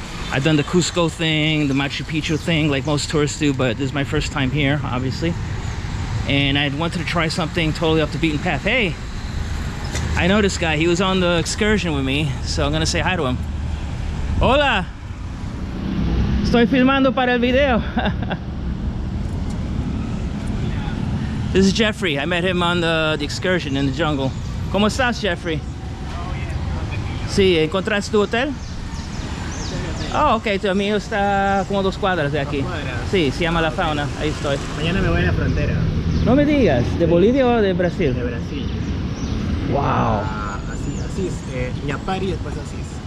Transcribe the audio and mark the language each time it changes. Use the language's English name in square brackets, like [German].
[English] I've done the Cusco thing, the Machu Picchu thing, like most tourists do, but this is my first time here, obviously. And I wanted to try something totally off the beaten path. Hey, I know this guy. He was on the excursion with me, so I'm gonna say hi to him. [Spanish] Hola! Estoy filmando para el video. [English] This is Jeffrey. I met him on the excursion in the jungle. [Spanish] ¿Cómo estás, Jeffrey? Sí, ¿encontraste tu hotel? Oh, ok, tu amigo está como 2 cuadras de aquí. 2 cuadras. Sí, se llama La Fauna, ahí estoy. Mañana me voy a la frontera. No me digas, ¿de Bolivia o de Brasil? De Brasil. Wow. Asís, Ñapari, después Asís.